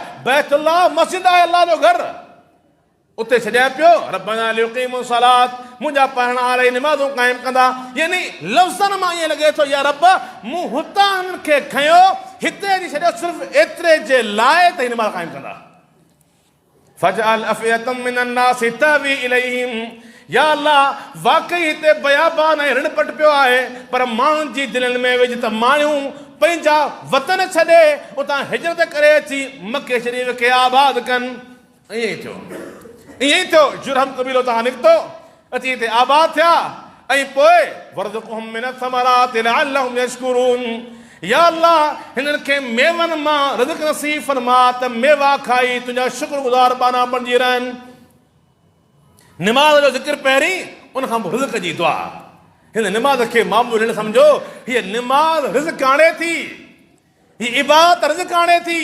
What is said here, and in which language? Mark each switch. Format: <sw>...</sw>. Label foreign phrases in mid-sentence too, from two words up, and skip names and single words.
<sd>बैतुल्लाह मस्जिद आहे, अल्लाह जो घर, उते छॾिया पियो।</sd> <ar>ربنا ليقيموا الصلاة,</ar> <sd>मुंहिंजा पालनहार निमाज़ूं क़ाइमु कंदा। यानी लफ़्ज़नि मां ईअं लॻे थो,</sd> <ar>يا رب</ar> <sd>मूं हुतां हिननि खे खयो, हिते अची छॾियो सिर्फ़ु एतिरे जे लाइ त ही निमाज़ क़ाइमु कंदा।</sd> <ar>فاجعل أفئدة من الناس تهوي إليهم, يا الله</ar> <sd>वाक़ई हिते बयाबान ऐं ऋण पट पियो आहे, पर माण्हुनि जी दिलनि में विझ त माण्हू पंहिंजा वतन छॾे उतां हिजरत करे अची मके शरीफ़ खे आबाद कनि। ईअं ई थियो, जुरहम क़बीलो तां निकितो, अची हिते आबाद थिया, ऐं पोइ</sd> <ar>وارزقهم من الثمرات لعلهم يشكرون, يا الله</ar> <sd>हिननि खे मेवनि मां रिज़्क़ नसीब फरमा त मेवा खाई तुंहिंजा शुक्रगुज़ार बाना बणिजी रहनि। निमाज़ जो ज़िक्र पहिरीं, उन खां पोइ रिज़्क़ जी दुआ। हिन निमाज़ खे मामूली न सम्झो, हीअ निमाज़ रिज़्क़ आणे थी, हीअ इबादत रिज़्क़ आणे थी।</sd>